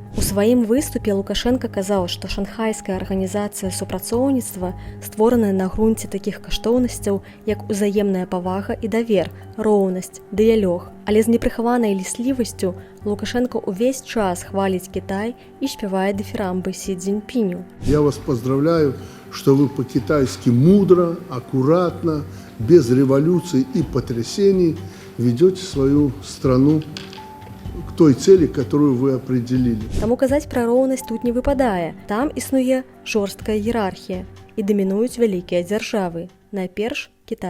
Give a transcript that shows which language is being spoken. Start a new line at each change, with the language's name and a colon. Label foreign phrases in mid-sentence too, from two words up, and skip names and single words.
Belarusian: У сваім выступе Лукашенко казаў, што шанхайская арганізацыя супрацоўніцтва створаная на грунце такіх каштоўнасцяў, як узаемная павага і давер, роўнасць, дыялог. Але з непрыхаванай ліслівасцю Лукашенко увесь час хваліць Кітай і спявае дыфірамбы Сі Цзіньпіню.
Russian: Я вас поздравляю, что вы по-китайски мудро, аккуратно, без революций и потрясений ведете свою страну к той цели, которую вы определили.
Belarusian: Таму казаць пра роўнасць тут не выпадае. Там існуе жорсткая іерархія і дамінуюць вялікія дзяржавы, найперш Кітай.